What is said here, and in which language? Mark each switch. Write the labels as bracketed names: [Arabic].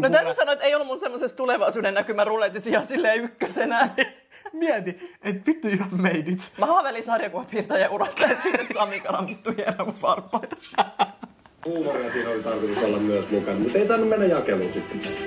[Finnish] No täytyy sanoa, että ei ollut mun semmosessa tulevaisuuden näkymä ruletissa ihan silleen ykkösenä. Mieti, et vittu [English] you have made it. [Finnish] Mä haaveilin sarjakuvapiirtäjän urasta, että sitten Sami Garam vittu hieroo mun varpaita. Huumoria siinä oli tarkoitus olla myös mukana, mutta ei tainnut mennä jakeluun sitten.